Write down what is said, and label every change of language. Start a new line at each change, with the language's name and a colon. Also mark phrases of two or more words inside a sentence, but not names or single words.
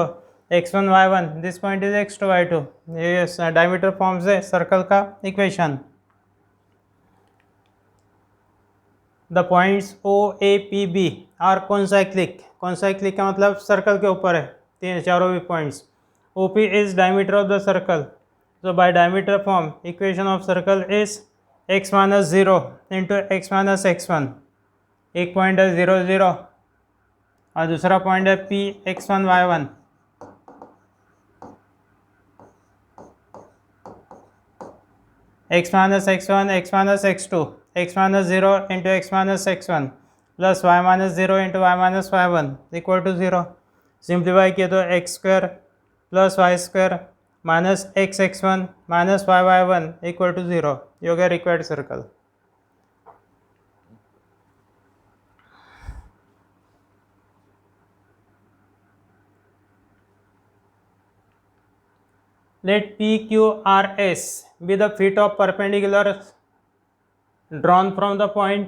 English: x1 y1, this point is x2 y2, ये diameter form से सर्कल का इक्वेशन। the points O A P B are concyclic.
Hindi: कॉन्साइक्लिक का मतलब सर्कल के ऊपर है, तीन चारों भी पॉइंट्स।
English: O P is diameter of the circle, so by diameter form equation of circle is x minus 0 into x minus x1।
Hindi: एक पॉइंट है 0 0 और दूसरा पॉइंट है p x1 y1।
English: x minus x1 x minus x2, x minus 0 into x minus x1 plus y minus 0 into y minus y1 equal to 0। सिंप्लीफाई
Hindi: किया तो
English: x square plus y square minus x x1 minus y y1 equal to 0।
Hindi: ये हो गया
English: required circle. Let PQRS be the feet of perpendicular drawn from the point